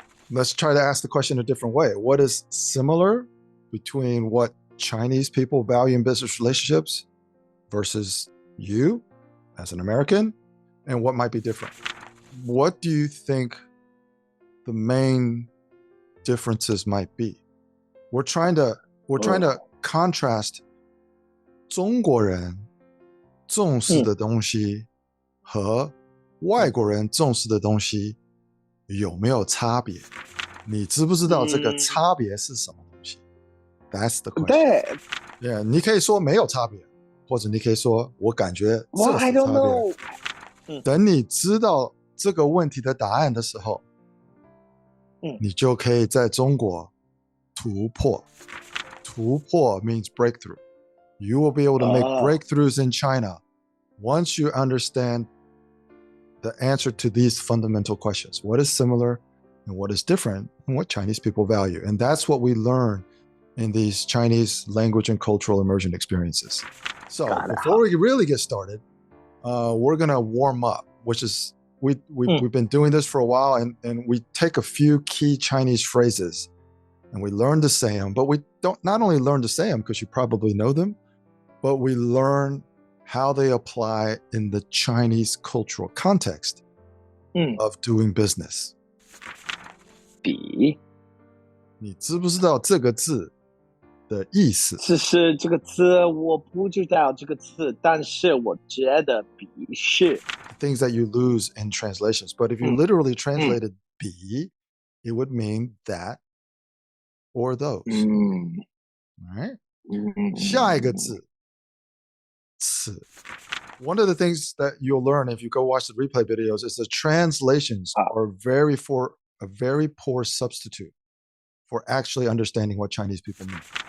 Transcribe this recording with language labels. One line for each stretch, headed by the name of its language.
English: Let's try to ask the question a different way. What is similar between what Chinese people value in business relationships versus you as an American, and what might be different? What do you think the main differences might be? We're trying to contrast
Chinese: 中国人重视的东西和外国人重视的东西有没有差别？你知不知道这个差别是什么东西？
English: That's the question.
Chinese: Yeah, 你可以说没有差别，或者你可以说我感觉这是差别。等你知道这个问题的答案的时候，你就可以在中国突破。
English: 突破 means breakthrough. You will be able to make breakthroughs in China once you understand the answer to these fundamental questions. What is similar and what is different and what Chinese people value? And that's what we learn in these Chinese language and cultural immersion experiences. So before we really get started, we're going to warm up, which is, we've been doing this for a while, and we take a few key Chinese phrases and we learn to say them, but we don't not only learn to say them because you probably know them, but we learn how they apply in the Chinese cultural context of doing business.
Chinese: 比你知不知道这个字的意思？是这个字，我不知道这个字，但是我觉得比是
English: things that you lose in translations. But if you literally translated 比, it would mean that or those.
Chinese: All right? 下一个字此.
English: One of the things that you'll learn if you go watch the replay videos is the translations are a very poor substitute for actually understanding what Chinese people mean.